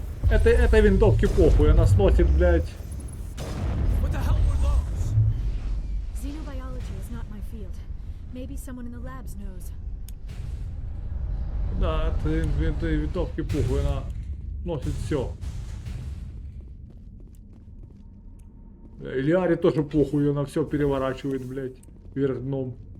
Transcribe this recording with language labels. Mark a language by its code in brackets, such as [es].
[ru] Этой винтовке похуй, она сносит, блядь. [en] What the hell were those? Xenobiology is not my field. Maybe someone in the labs knows. [ru] Да, этой винтовке похуй, она сносит все. Лиаре тоже похуй, она все переворачивает, блядь, вверх дном.